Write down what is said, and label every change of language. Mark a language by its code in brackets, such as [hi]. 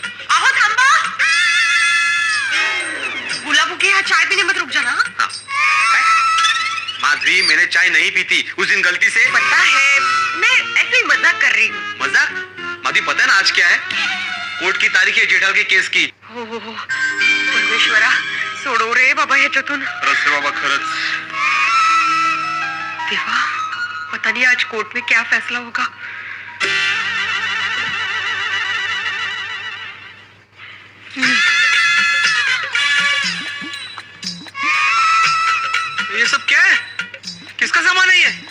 [mr] आहो थांबा, [hi] गुलाबों के यहाँ चाय पीने मत रुक जाना। हाँ। माधवी, मैंने चाय नहीं पीती उस दिन गलती से। पता है, मैं ऐसे ही मजाक कर रही हूँ। मजाक? माधवी, पता है ना आज क्या है? कोर्ट की तारीख है जेठाल के केस की। [mr] हो परमेश्वरा, सोडो रे बाबा ह्याच्यातून। खरंच रे बाबा, खरंच। [hi] देवा, पता नहीं आज कोर्ट में क्या फैसला होगा। ये सब क्या है? किसका सामान है ये?